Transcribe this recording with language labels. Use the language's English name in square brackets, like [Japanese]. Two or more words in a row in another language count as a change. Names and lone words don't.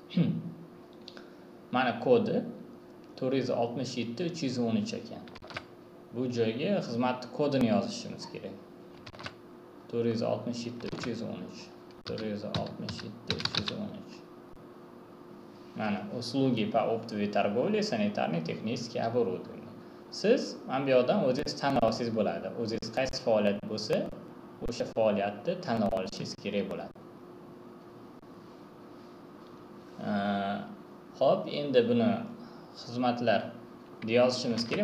[Uzbek] Mana kodi 467 313 ekan. Bu joyga xizmat kodini yozishimiz kerak. 467 313. 467 313. [Russian] Mana uslugi по оптовой торговле, санитарно-технический оборудование. [Uzbek] Siz mana bu yoqdan o'zingiz tanlab olsangiz bo'ladi. O'zingiz qaysi faoliyat bo'lsa, o'sha faoliyatni tanlab olishingiz kerak bo'ladi. Xo'p, endi buni xizmatlar yozishimiz kerak.